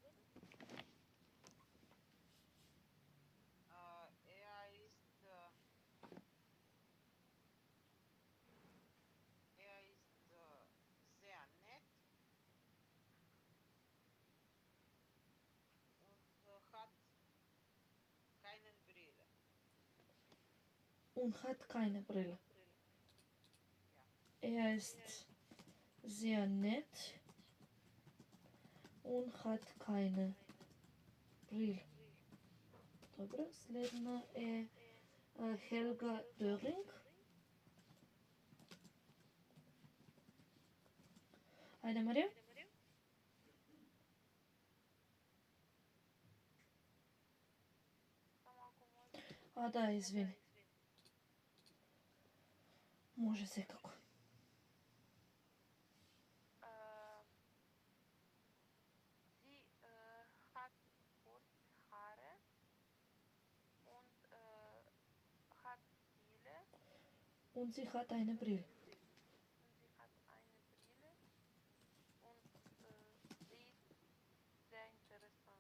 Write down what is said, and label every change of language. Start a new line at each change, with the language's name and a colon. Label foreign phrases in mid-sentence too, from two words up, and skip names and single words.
German: Sehr nett und hat keine Brille. Und hat keine Brille. Er ist sehr nett und hat keine Brille.
Macedonian: Добре, следна е Helga Döring. Ајде, Марија. Да, извини. Може секако.
German: Und sie hat eine Brille. Und sie ist sehr interessant.